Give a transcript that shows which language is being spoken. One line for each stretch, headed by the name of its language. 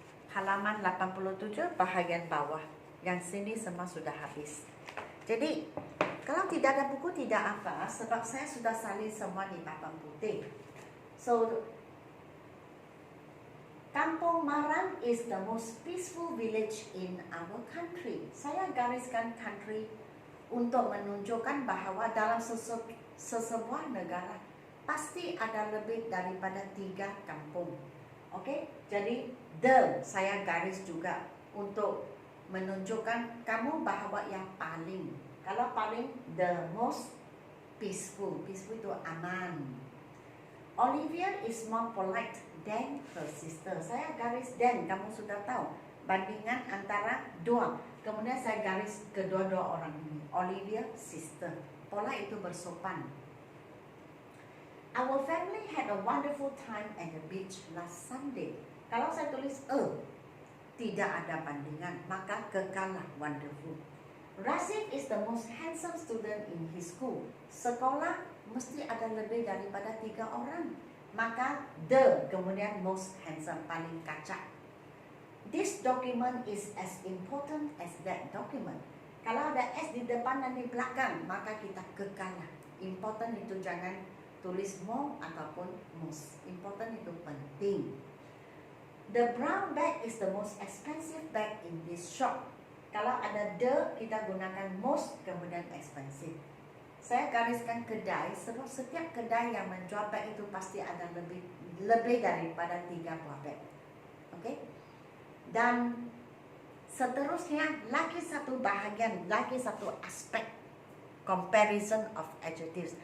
Malay: Halaman 87 bahagian bawah. Yang sini semua sudah habis. Jadi, kalau tidak ada buku tidak apa, sebab saya sudah salin semua di papan putih.
English: So, Kampung Maram is the most peaceful village in our country.
Malay: Saya gariskan country untuk menunjukkan bahawa dalam sesebuah negara pasti ada lebih daripada 3 kampung. Oke, jadi the saya garis juga untuk menunjukkan kamu bahawa yang paling. Kalau paling,
English: the most peaceful.
Malay: Peaceful itu aman.
English: Olivia is more polite than her sister.
Malay: Saya garis dan, kamu sudah tahu bandingan antara dua. Kemudian saya garis kedua-dua orang ini. Olivia, sister. Polite itu bersopan.
English: Our family had a wonderful time at the beach last Sunday.
Malay: Kalau saya tulis tidak ada bandingan, maka kekalah wonderful.
English: Rasid is the most handsome student in his school.
Malay: Sekolah mesti ada lebih daripada 3 orang. Maka the kemudian most handsome, paling kacak.
English: This document is as important as that document.
Malay: Kalau ada S di depan dan di belakang, maka kita kekalah. Important itu jangan tulis more ataupun most. Important itu penting.
English: The brown bag is the most expensive bag in this shop.
Malay: Kalau ada the, kita gunakan most kemudian expensive. Saya gariskan kedai, sebab setiap kedai yang menjual bag itu pasti ada lebih daripada 3 buah bag. Oke? Dan seterusnya lagi satu bahagian, lagi satu aspek comparison of adjectives.